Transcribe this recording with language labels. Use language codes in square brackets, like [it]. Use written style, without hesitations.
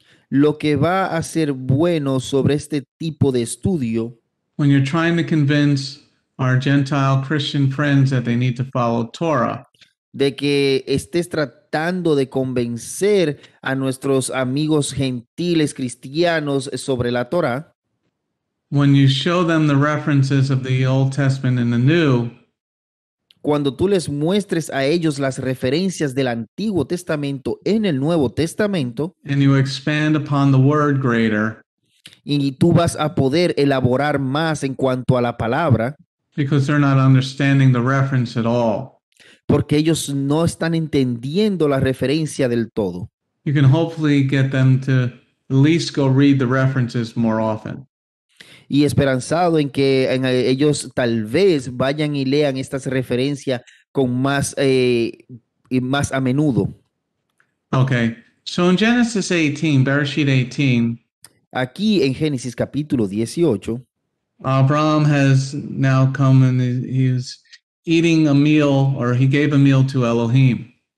[es] Lo que va a ser bueno sobre este tipo de estudio, [en] when you're trying to convince our Gentile Christian friends that they need to follow Torah, [es] de que estés tratando de convencer a nuestros amigos gentiles cristianos sobre la Torá, [en] when you show them the references of the Old Testament and the New, [es] cuando tú les muestres a ellos las referencias del Antiguo Testamento en el Nuevo Testamento, [en] and you expand upon the word greater, [es] y tú vas a poder elaborar más en cuanto a la palabra, [en] because they're not understanding the reference at all, [es] porque ellos no están entendiendo la referencia del todo. [en] you can hopefully get them to at least go read the references more often. [es] Y esperanzado en que ellos tal vez vayan y lean estas referencias con más, y más a menudo. [en] Okay, so in Genesis 18, Bereshit 18, [es] Aquí en Génesis capítulo 18, [en] Abraham has now come and he's eating a meal, or he gave a meal to Elohim.